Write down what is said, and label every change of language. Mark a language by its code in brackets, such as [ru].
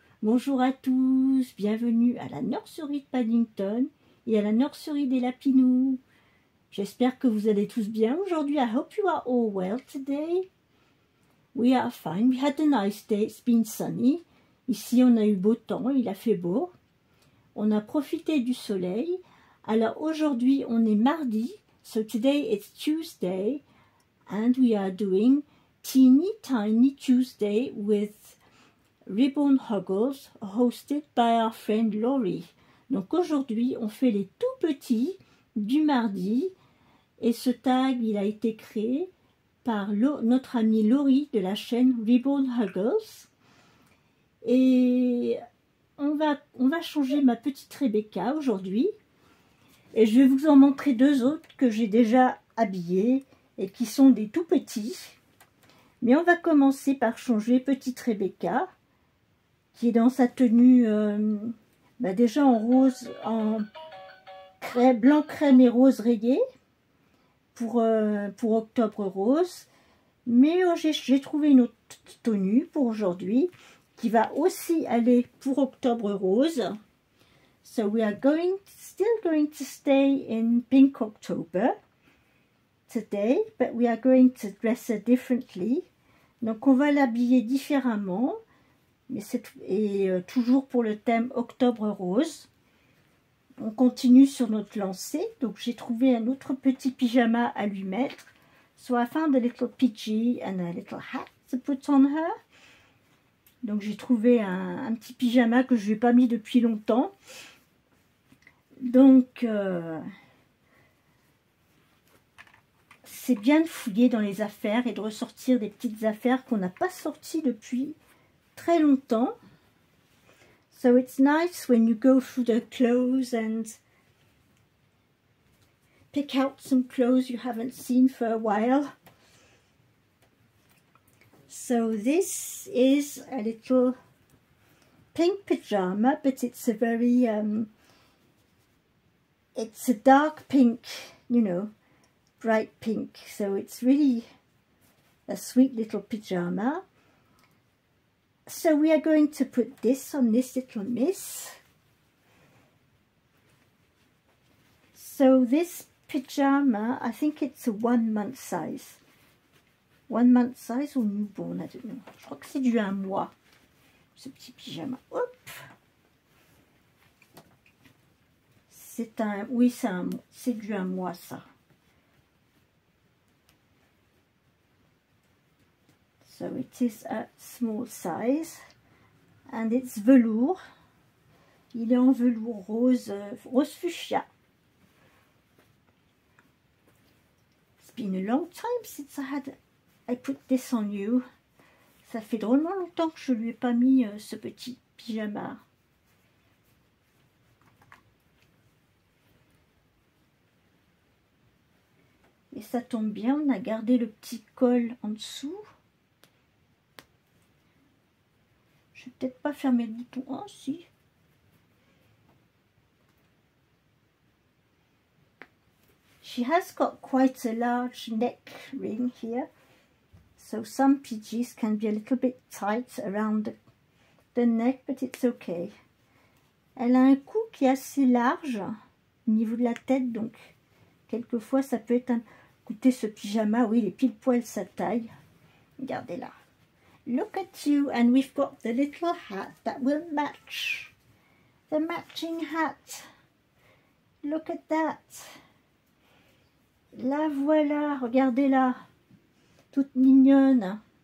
[fr] Bonjour à tous, bienvenue à la nurserie de Paddington et à la nurserie des Lapinous. J'espère que vous allez tous bien aujourd'hui. [en] I hope you are all well today. We are fine. We had a nice day. It's been sunny. [fr] Ici, on a eu beau temps. Il a fait beau. On a profité du soleil. Alors, aujourd'hui, on est mardi. [en] So, today it's Tuesday. And we are doing Teeny Tiny Tuesday with Ribbon Huggles, hosted by our friend Laurie. [fr] Donc, aujourd'hui, on fait les tout petits du mardi. Et ce tag, il a été créé par notre amie Laurie de la chaîne Ribbon Huggles. Et on va changer ma petite Rebecca aujourd'hui. Et je vais vous en montrer deux autres que j'ai déjà habillés et qui sont des tout petits. Mais on va commencer par changer petite Rebecca, qui est dans sa tenue déjà en rose, en blanc crème et rose rayé pour Octobre Rose. Mais j'ai trouvé une autre tenue pour aujourd'hui qui va aussi aller pour Octobre Rose. [en] So we are still going to stay in Pink October today, but we are going to dress her differently. [fr] Donc on va l'habiller différemment, mais toujours pour le thème Octobre Rose. On continue sur notre lancée. Donc j'ai trouvé un autre petit pyjama à lui mettre. [en] So I found a little PG and a little hat to put on her. [fr] Donc j'ai trouvé un petit pyjama que je n'ai pas mis depuis longtemps. Donc c'est bien de fouiller dans les affaires et de ressortir des petites affaires qu'on n'a pas sorties depuis très longtemps. [en] So it's nice when you go through the clothes and pick out some clothes you haven't seen for a while. So this is a little pink pyjama, but it's a very it's a dark pink, you know, bright pink. So it's really a sweet little pyjama. So we are going to put this on this little miss. So this pyjama, I think it's a 1 month size. 1 month size or newborn, I don't know. [fr] Je crois que c'est du 1 mois, ce petit pyjama. Hop. Oui, c'est du 1 mois, ça. [en] So it is a small size. And it's velours. [fr] Il est en velours rose, rose fuchsia. [en] It's been a long time since I put this on you. [fr] Ça fait drôlement longtemps que je lui ai pas mis ce petit pyjama. Et ça tombe bien, on a gardé le petit col en dessous. Je vais peut-être pas fermer le bouton. Oh, si. [en] She has got quite a large neck ring here. So some PGs can be a little bit tight around the neck, but it's okay. [fr] Elle a un cou qui est assez large au niveau de la tête, donc quelquefois ça peut être un... Écoutez, ce pyjama, oui, il est pile poil sa taille. Regardez là. [en] Look at you, and we've got the little hat that will match. The matching hat. Look at that. [fr] La voilà, regardez-la. Toute mignonne.